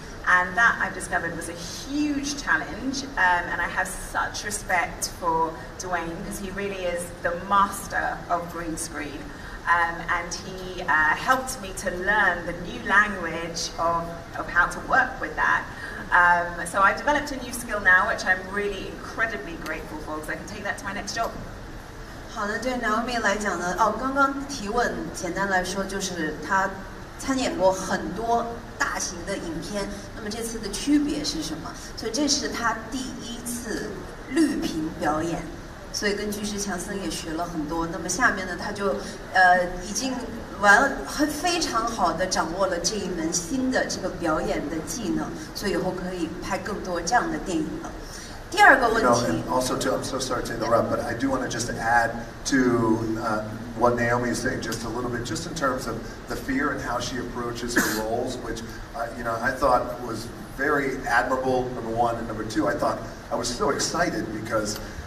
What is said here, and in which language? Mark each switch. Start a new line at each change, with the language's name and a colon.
English: And that I've discovered was a huge challenge, and I have such respect for Dwayne, because he really is the master of green screen. And he helped me to learn the new language of how to work with that. So I've developed a new skill now, which I'm really incredibly grateful for, because I can take that to my next job.
Chinese: 好的，对 Naomi 来讲呢，刚刚提问，简单来说就是她参演过很多大型的影片，那么这次的区别是什么？所以这是她第1次绿屏表演。所以跟巨石强森也学了很多。那么下面呢，他就已经非常好的掌握了这一门新的这个表演的技能，所以以后可以拍更多这样的电影了。第二个问题。
English: Also, I'm so sorry to interrupt, but I do want to just add to what Naomi is saying just a little bit, just in terms of the fear and how she approaches her roles, which I thought was very admirable. Number one, and number two, I was so excited because.